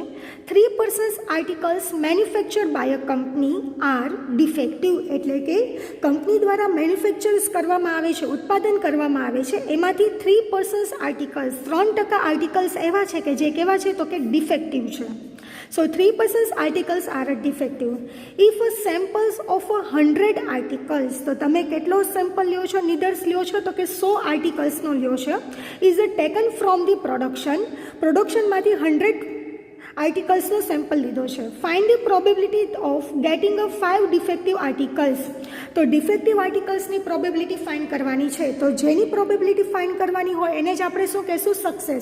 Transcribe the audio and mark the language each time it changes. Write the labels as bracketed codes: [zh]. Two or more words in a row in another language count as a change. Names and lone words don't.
[gu] 3% [en] articles manufactured by a company are defective [gu] એટલે કે કંપની દ્વારા મેન્યુફેક્ચર્સ કરવામાં આવે છે, ઉત્પાદન કરવામાં આવે છે, એમાંથી 3% આર્ટિકલ્સ 3% આર્ટિકલ્સ એવા છે કે જે કેવા છે તો કે ડિફેક્ટિવ છે। [en] So 3% articles are defective. If a samples of 100 articles, [gu] તો તમે કેટલો સેમ્પલ લ્યો છો? નિદર્શ લ્યો છો તો કે 100 આર્ટિકલ્સનો લ્યો છો, [en] is taken from the [gu] પ્રોડક્શનમાંથી 100 આર્ટિકલ્સનો સેમ્પલ લીધો છે। [en] find the probability of getting a 5 defective articles, [gu] તો ડિફેક્ટિવ આર્ટિકલ્સની [en] probability find [gu] કરવાની છે, તો જેની [en] probability find [gu] કરવાની હોય એને જ આપણે શું કહેશું? સક્સેસ।